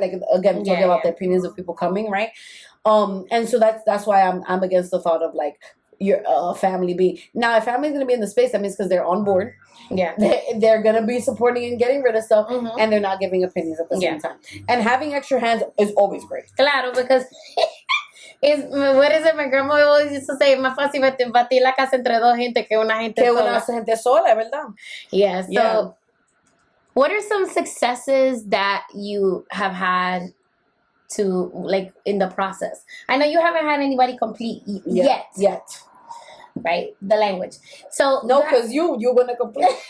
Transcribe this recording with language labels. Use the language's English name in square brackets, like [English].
[English] Like, again, talking about the opinions of people coming, right? And so that's why I'm against the thought of, like, your family being. Now, if family's going to be in the space, that means because they're on board. Yeah. They're going to be supporting and getting rid of stuff, and they're not giving opinions at the same time. And having extra hands is always great. Claro, because what is it? My grandma always used to say, [Spanish] más fácil batir la casa entre dos gente que una gente sola, ¿verdad? [English] Yeah, so what are some successes that you have had to, like, in the process? I know you haven't had anybody complete yet. Right? The language. So no, because you're gonna complete.